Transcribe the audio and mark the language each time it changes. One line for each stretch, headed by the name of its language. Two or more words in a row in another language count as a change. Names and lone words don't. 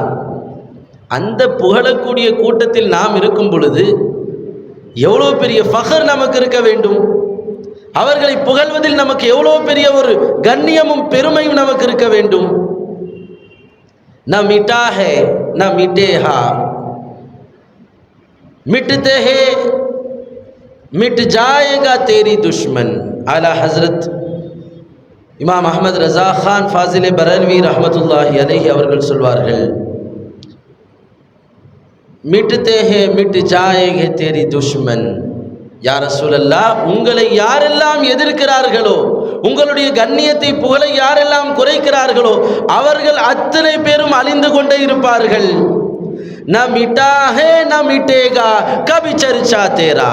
Tamil: அந்த புகழக்கூடிய கூட்டத்தில் நாம் இருக்கும் பொழுது எவ்வளோ பெரிய ஃபஹர் நமக்கு இருக்க வேண்டும். அவர்களை புகழ்வதில் நமக்கு எவ்வளோ பெரிய ஒரு கண்ணியமும் பெருமையும் நமக்கு இருக்க வேண்டும்.
Urdu: نہ مٹا ہے نہ مٹے گا، مٹتے ہیں مٹ جائے گا تیری دشمن.
Tamil: आला हजरत இமாம் அஹ்மத் ரஸா கான் ஃபாசிலே பரல்வி
Arabic: رحمة الله عليه
Tamil: அவர்கள் சொல்வார்கள்,
Urdu: مٹتے ہیں مٹ جائیں گے تیری دشمن.
Arabic: يا رسول الله,
Tamil: உங்களை யாரெல்லாம் எதிர்க்கிறார்களோ, உங்களுடைய கண்ணியத்தை புகழை யாரெல்லாம் குறைக்கிறார்களோ அவர்கள் அத்தனை பேரும் அழிந்து கொண்டே இருப்பார்கள்.
Urdu: نہ مٹا ہے نہ مٹے گا کبھی چرچا تیرا.